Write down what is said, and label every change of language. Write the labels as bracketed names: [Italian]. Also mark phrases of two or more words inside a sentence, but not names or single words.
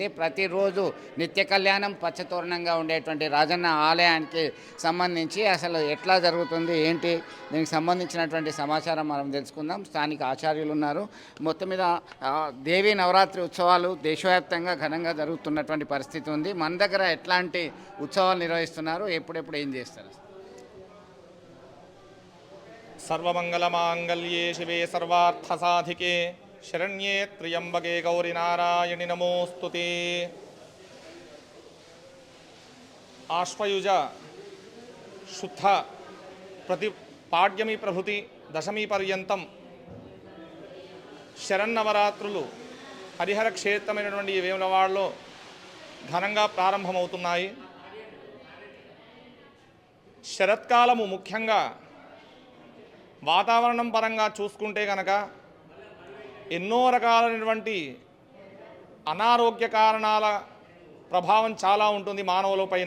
[Telugu] ప్రతిరోజు నిత్య కళ్యాణం పచ్చతోరణంగా ఉండేటువంటి రాజన్న ఆలయానికి సంబంధించి అసలు ఎట్లా జరుగుతుంది ఏంటి దీనికి సంబంధించినటువంటి సమాచారం మనం తెలుసుకుందాం. స్థానిక ఆచార్యులు ఉన్నారు. మొత్తం మీద దేవీ నవరాత్రి ఉత్సవాలు దేశవ్యాప్తంగా ఘనంగా జరుగుతున్నటువంటి పరిస్థితి ఉంది. మన దగ్గర ఎట్లాంటి ఉత్సవాలు నిర్వహిస్తున్నారు, ఎప్పుడెప్పుడు ఏం చేస్తారు? [Sanskrit] सर्वमंगलमांगल्ये शिवे सर्वार्थसाधिके शरण्ये त्र्यंबके गौरी नारायणि नमोस्तुते। आश्वयुज शुद्ध प्रति पाड्यमी प्रभृति दशमी पर्यंतं [Telugu] శరన్నవరాత్రులు హరిహర క్షేత్రమైనటువంటి ఈ వేములవాడలో ఘనంగా ప్రారంభమవుతున్నాయి. శరత్కాలము ముఖ్యంగా వాతావరణం పరంగా చూసుకుంటే కనుక ఎన్నో రకాలైనటువంటి అనారోగ్య కారణాల ప్రభావం చాలా ఉంటుంది మానవుల పైన.